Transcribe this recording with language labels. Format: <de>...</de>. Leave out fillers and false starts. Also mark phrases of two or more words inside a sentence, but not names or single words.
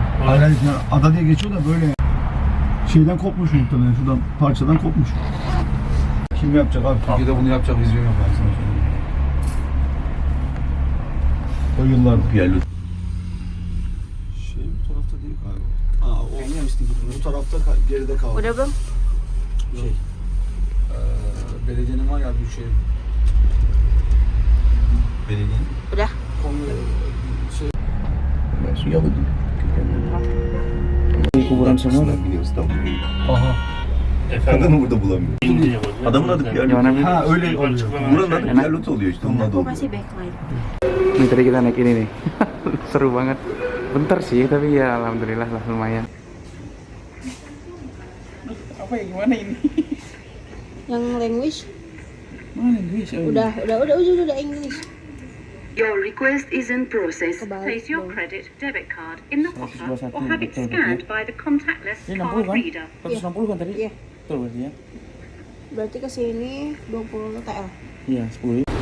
<tr>Hayır, hayır, yani ada diye geçiyor da böyle şeyden kopmuş muhtemelen, şuradan parçadan kopmuş. Kim yapacak abi? Türkiye'de bunu yapacak vizyon yok ben sana söyleyeyim. O yıllardır. Yerli. Şey bu tarafta değil galiba. Aa, o bu tarafta geride kaldı.</tr> <id>Udah belum?</id> <tr>Şey, belediyenin var ya bir şey. Belediyenin.</tr> <id>Udah.</id> <tr>Ben su yaladım.</tr> <id>Kuburan semua.</id> <tr>Biliyoruz tamam. Aha. Efendim. Adını burada bulamıyorum. İnce yapalım. Adamın adı Pierre</tr> <id>Gimana?</id> <tr>Loti. Ha öyle oluyor. Buranın adı Pierre Loti oluyor işte. Onun adı</tr> <id>Aku</id> <tr>oluyor.</tr> <id>masih backlight. Ini tadi kita naik ini nih. Seru banget. Bentar sih tapi ya alhamdulillah lah lumayan. Apa ya gimana ini? Yang language Mana Inggris? Oh, udah English.</id> <en>Your request is in process.</en> <id>Kebalik</id> <en>Place your</en> <id>dong.</id> <en>credit debit card in the hopper 121, or have it</en> <id>betul,</id> <en>scanned</en> <id>betul.</id> <en>by the contactless</en> <id>Ini 60</id> <en>card</en> <id>kan?</id> <en>reader.</en> <id>160 kan tadi? Iya. Betul berarti ya? Berarti ke sini 20 TL. Iya 10.</id>